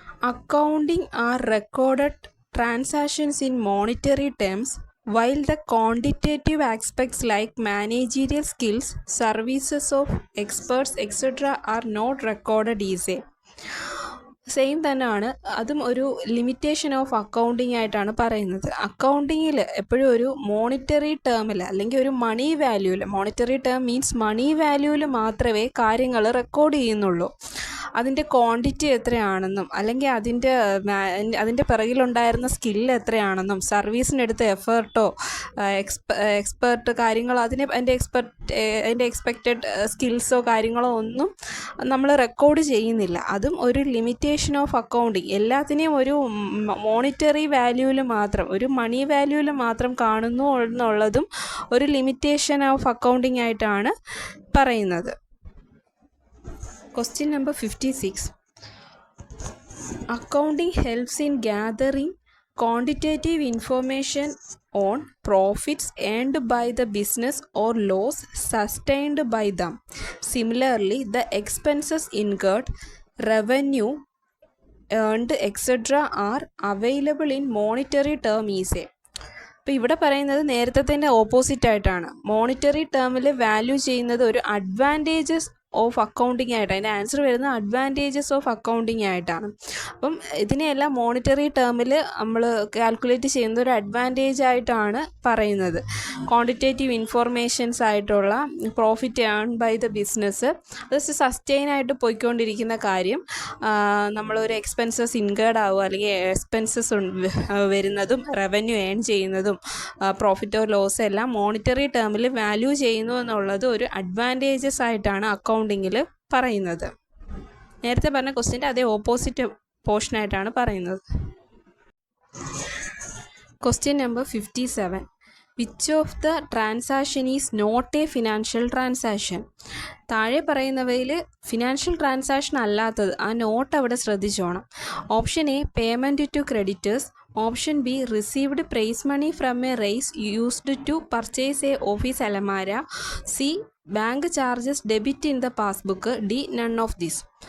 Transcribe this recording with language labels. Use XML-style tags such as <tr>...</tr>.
<en>Accounting are recorded transactions in monetary terms while the quantitative aspects like managerial skills, services of experts, etc. are not recorded easily.</en> <ml>Same തന്നെയാണ്. അതും ഒരു limitation of accounting ആയിട്ടാണ് പറയുന്നത്. അക്കൗണ്ടിങ്ങിൽ എപ്പോഴും ഒരു monetary ടേമിൽ അല്ലെങ്കിൽ ഒരു മണി വാല്യൂവിൽ, മോണിറ്ററി ടേം മീൻസ് മണി വാല്യൂവിൽ മാത്രമേ കാര്യങ്ങൾ റെക്കോർഡ് ചെയ്യുന്നുള്ളൂ. അതിൻ്റെ ക്വാണ്ടിറ്റി എത്രയാണെന്നും അല്ലെങ്കിൽ അതിൻ്റെ പിറകിലുണ്ടായിരുന്ന സ്കില്ല് എത്രയാണെന്നും സർവീസിനെടുത്ത എഫേർട്ടോ എക്സ്പെർട്ട് കാര്യങ്ങളോ അതിൻ്റെ എക്സ്പെക്റ്റഡ് സ്കിൽസോ കാര്യങ്ങളോ ഒന്നും നമ്മൾ റെക്കോർഡ് ചെയ്യുന്നില്ല. അതും ഒരു ലിമിറ്റേഷൻ ഓഫ് അക്കൗണ്ടിങ്. എല്ലാത്തിനെയും ഒരു മോണിറ്ററി വാല്യൂവിൽ മാത്രം, ഒരു മണി വാല്യൂവിൽ മാത്രം കാണുന്നു എന്നുള്ളതും ഒരു ലിമിറ്റേഷൻ ഓഫ് അക്കൗണ്ടിങ് ആയിട്ടാണ് പറയുന്നത്.</ml> <en>Question number 56. Accounting helps in gathering quantitative information on profits earned by the business or loss sustained by them. Similarly, the expenses incurred, revenue earned, etc. are available in monetary term easy.</en> <ml>അപ്പോൾ ഇവിടെ പറയുന്നത് നേരത്തെ opposite ആയിട്ടാണ്. Monetary ടേമിൽ value ചെയ്യുന്നത് ഒരു advantages of accounting ആയിട്ടാണ്. അതിൻ്റെ ആൻസർ വരുന്നത് അഡ്വാൻറ്റേജസ് ഓഫ് അക്കൗണ്ടിങ് ആയിട്ടാണ്. അപ്പം ഇതിനെയെല്ലാം മോണിറ്ററി ടേമിൽ നമ്മൾ കാൽക്കുലേറ്റ് ചെയ്യുന്നത് ഒരു അഡ്വാൻറ്റേജ് ആയിട്ടാണ് പറയുന്നത്. ക്വാണ്ടിറ്റേറ്റീവ് ഇൻഫോർമേഷൻസ് ആയിട്ടുള്ള profit earn by the business, അത് സസ്റ്റെയിൻ ആയിട്ട് പോയിക്കൊണ്ടിരിക്കുന്ന കാര്യം. നമ്മളൊരു എക്സ്പെൻസസ് ഇൻകേർഡ് ആവുക അല്ലെങ്കിൽ എക്സ്പെൻസസ് വരുന്നതും റവന്യൂ ഏൺ ചെയ്യുന്നതും പ്രോഫിറ്റോ ലോസ് എല്ലാം മോണിറ്ററി ടേമിൽ വാല്യൂ ചെയ്യുന്നു എന്നുള്ളത് ഒരു അഡ്വാൻറ്റേജസ് ആയിട്ടാണ് അക്കൗണ്ടിങ്ങിൽ പറയുന്നത്. നേരത്തെ പറഞ്ഞ ക്വസ്റ്റ്യൻ്റെ അതേ ഓപ്പോസിറ്റ് പോർഷനായിട്ടാണ് പറയുന്നത്.</ml> <en>Question number 57. Which of the transaction is not a financial transaction?</en> <ml>താഴെ പറയുന്നവയിൽ ഫിനാൻഷ്യൽ ട്രാൻസാക്ഷൻ അല്ലാത്തത്, ആ നോട്ട് അവിടെ ശ്രദ്ധിച്ചോണം.</ml> <en>Option A payment to creditors, option B received prize money from a raise used to purchase a office അലമാര, C bank charges debit in the passbook, D none of this.</en>